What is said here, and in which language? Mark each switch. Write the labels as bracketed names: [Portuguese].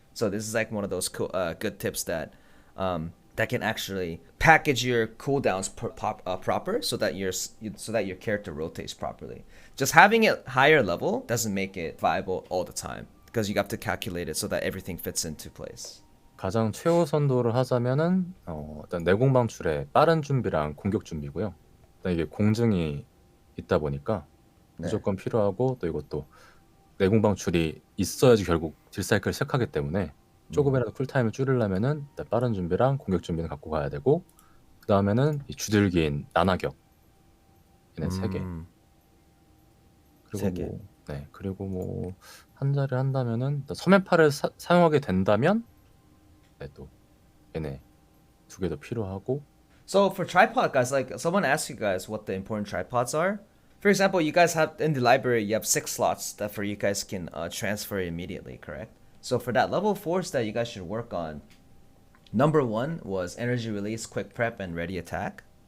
[English] So this is like one of those good tips that that can actually package your cooldowns proper so that your character rotates properly. Just having it higher level doesn't make it viable all the time because you have to calculate it so that everything fits into place. [Korean] 가장 최우선도를 하자면은 일단 내공방출의 빠른 준비랑 공격 준비고요. 일단 이게 공증이 있다 보니까 무조건 필요하고, 또 이것도 내공방출이 있어야지 결국 딜사이클을 시작하기 때문에 조금이라도 쿨타임을 줄이려면은 일단 빠른 준비랑 공격 준비는 갖고 가야 되고, 그 다음에는 이 주들기인 나나격 얘네 3개. 그리고 그리고 뭐 한 자리 한다면은 섬멸파를 사용하게 된다면 또 얘네 2개 더 필요하고. [English] So for tripod, guys, like someone asked you guys what the important tripods are. For example, you guys have in the library, you have 6 slots that for you guys can transfer immediately, correct? So for that level 4s that you guys should work on, number 1 was energy release, quick prep, and ready attack.